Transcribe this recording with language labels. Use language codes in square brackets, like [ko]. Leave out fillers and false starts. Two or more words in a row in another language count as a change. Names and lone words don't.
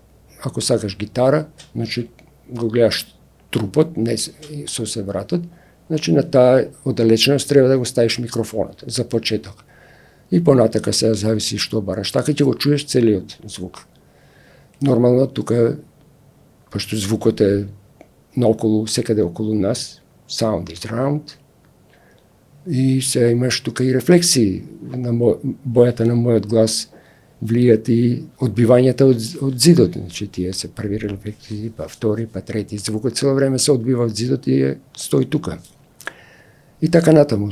[mk] Ако сакаш гитара, значи го гледаш трупот, не со севратот, значи на таа оддалеченост треба да го ставиш микрофонот за почеток. И понатака се зависи што бараш, така ќе го чуеш целиот звук. Нормално тука, пошто звукот е наоколу, секаде околу нас, [en] sound is round, [mk] и се имаш тука и рефлексии на бојата на мојот глас влијат и одбивањата од зидот. Значи, тие се први ефекти, па втори, па трети. Звукот цело време се одбива од зидот и стои тука. И така натаму.